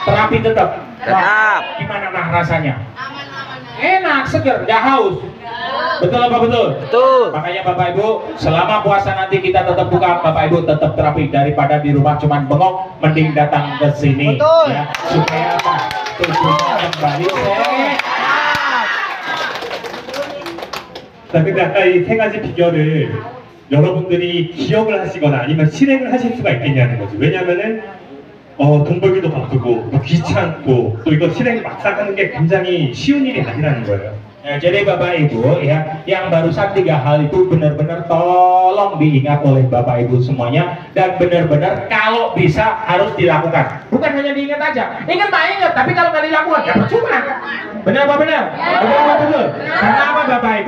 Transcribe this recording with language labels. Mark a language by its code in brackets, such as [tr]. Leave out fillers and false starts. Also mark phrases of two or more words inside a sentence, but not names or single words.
[id] Terapi tetap? Gimana rasanya? Enak, seger, gak haus. Betul apa betul? Betul. Makanya Bapak Ibu, selama puasa nanti kita tetap buka, Bapak Ibu tetap terapi, daripada di rumah cuman bengong, mending datang ke sini. Betul. Ya, supaya apa? Tubuhnya kembali sehat. [ko] 자, 근데 아까 이 3가지 비결을 여러분들이 기억을 하시거나 아니면 실행을 하실 수가 있겠냐는 거죠. 왜냐면은 돈 벌기도 바쁘고 또 귀찮고 또 이거 실행 막상 하는 게 굉장히 쉬운 일이 아니라는 거예요. [id] Ya, jadi Bapak Ibu ya, yang barusan 3 hal itu benar-benar tolong diingat oleh Bapak Ibu semuanya, dan benar-benar kalau bisa harus dilakukan. Bukan hanya diingat aja, ingat mah ingat, tapi kalau nggak dilakukan ya percuma. Benar apa benar? Benar apa betul? Karena apa Bapak Ibu?